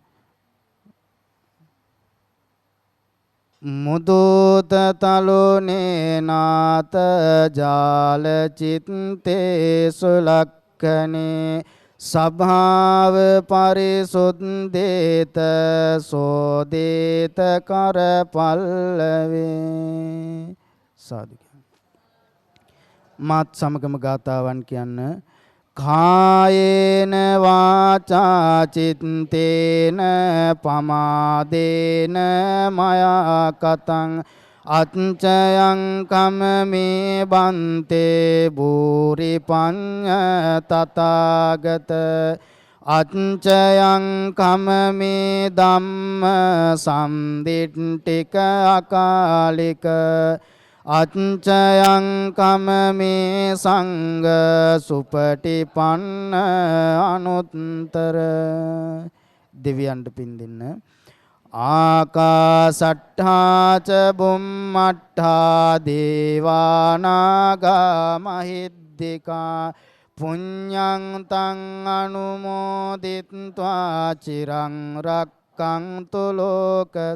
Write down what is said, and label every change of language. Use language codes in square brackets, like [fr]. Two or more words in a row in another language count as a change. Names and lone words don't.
[pi] මුදුත තලුනේ නාත ජාල චිත්තේ සුලක්ඛනේ සභාව පරිසුද්දේත සෝදේත කර පල්ලවේ. [si] සාදු. මාත් සමගම ගාතාවන් කියන්න. [pi] කායේන වාචා චිත්තේන පමාදේන මයා කතං අච්චයං කමමේ බන්තේ භූරි පඤ්ඤ තථාගත අච්චයං කමමේ ධම්ම සම්දිට්ඨික අකාලික අච්චයං කමමේ සංඝ සුපටිපන්න අනුත්තර [si] දෙවියන්ට පින් දෙන්න [pi] ආකාසට්ඨා ච බුම්මට්ඨා දේවානාගා මහිද්దికා පුඤ්ඤං තං අනුමෝදිත්වා චිරං රක්ඛන්තු ලෝක